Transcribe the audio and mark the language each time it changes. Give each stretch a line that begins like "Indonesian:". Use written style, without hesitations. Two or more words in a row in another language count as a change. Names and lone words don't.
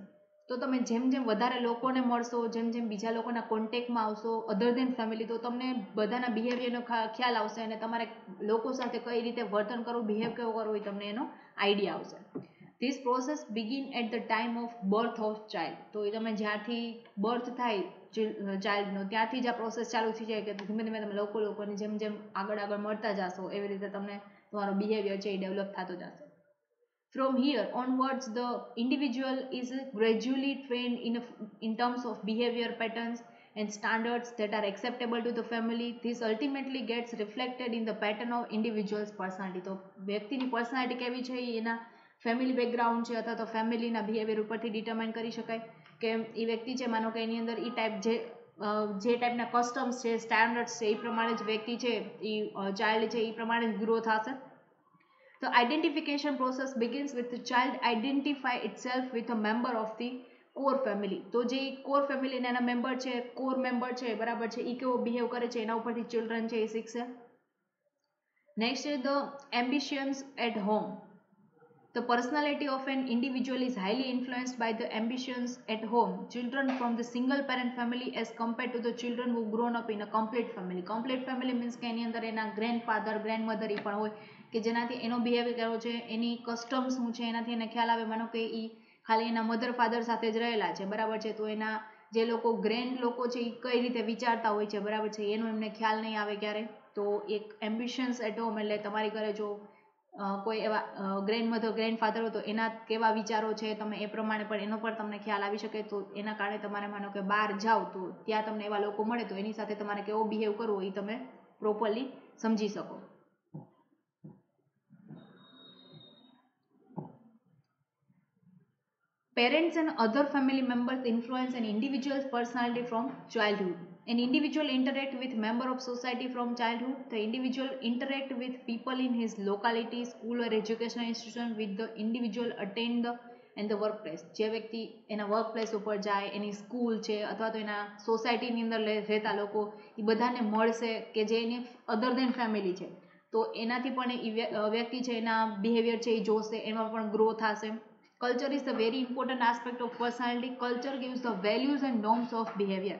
Gujarati: તો તમે જેમ જેમ વધારે લોકોને મળશો, જેમ જેમ બીજા લોકોના કોન્ટેક્ટમાં આવશો
English: other than family,
Gujarati: તો તમને બધાના બિહેવિયરનો ખ્યાલ આવશે અને તમારે લોકો સાથે કઈ રીતે વર્તન કરવું, બિહેવ કેવો કરવો એ તમને એનો આઈડિયા આવશે.
English: this process begin at the time of birth of child.
Gujarati: તો એ તમે જ્યારથી બર્થ થાય ચાઇલ્ડનો ત્યાંથી જ આ પ્રોસેસ ચાલુ થઈ જાય કે ધીમે ધીમે તમે લોકોને જેમ જેમ આગળ મળતા જશો એવી રીતે તમને તમારો બિહેવિયર છે એ ડેવલપ થતો જશે.
English: From here onwards, the individual is gradually trained in terms of behavior patterns and standards that are acceptable to the family. This ultimately gets reflected in the pattern of individual's personality.
Gujarati: તો વ્યક્તિની પર્સનાલિટી કેવી છે એના
English: family background
Gujarati: છે અથવા તો ફેમિલીના બિહેવિયર ઉપરથી ડિટરમાઇન કરી શકાય કે એ વ્યક્તિ છે માનો કે એની અંદર એ ટાઈપ જે ટાઈપના કસ્ટમ્સ છે, સ્ટાન્ડર્ડ્સ છે એ પ્રમાણે જ વ્યક્તિ છે એ ચાઇલ્ડ છે એ પ્રમાણે જ ગ્રો થશે.
English: The identification process begins with the child identify itself with a member of the core family.
Gujarati: તો જે
English: core family
Gujarati: એના મેમ્બર છે,
English: core member
Gujarati: છે, બરાબર છે, એ કેવો બિહેવ કરે છે એના ઉપરથી ચિલ્ડ્રન છે એ શીખશે.
English: નેક્સ્ટ છે the ambitions at home. The personality of an individual is highly influenced by the ambitions at home. Children from the single parent family as compared to the children who grown up in a complete family. Complete family means
Gujarati: કે એની અંદર એના
English: grandfather grandmother
Gujarati: એ પણ હોય કે જેનાથી એનો બિહેવિયર કેવો છે, એની કસ્ટમ્સ શું છે એનાથી એને ખ્યાલ આવે. માનો કે એ ખાલી એના
English: mother father
Gujarati: સાથે જ રહેલા છે, બરાબર છે, તો એના જે લોકો ગ્રેન્ડ લોકો છે એ કઈ રીતે વિચારતા હોય છે, બરાબર છે, એનો એમને ખ્યાલ નહીં આવે ક્યારે. તો એક
English: ambitions at home
Gujarati: એટલે તમારી ઘરે જો કોઈ એવા
English: grandmother grandfather
Gujarati: હોય તો એના કેવા વિચારો છે તમે એ પ્રમાણે પણ એનો પણ તમને ખ્યાલ આવી શકે. તો એના કારણે તમારે માનો કે બહાર જાઓ તો ત્યાં તમને એવા લોકો મળે તો એની સાથે તમારે કેવો બિહેવ કરવો એ તમે પ્રોપરલી સમજી શકો.
English: Parents and other family members influence an individual's personality from childhood. An individual interact with member of society from childhood. The individual interact with people in his locality, school or educational institution with the individual attend the and the workplace.
Gujarati: જે વ્યક્તિ એના વર્કપ્લેસ ઉપર જાય, એની સ્કૂલ છે અથવા તો એના સોસાયટીની અંદર રહેતા લોકો એ બધાને મળશે કે જે એની
English: other than family
Gujarati: છે. તો એનાથી પણ વ્યક્તિ છે એના બિહેવિયર છે એ જોશે, એમાં પણ ગ્રો થશે.
English: culture is the very important aspect of personality. Culture gives the values and norms of behavior.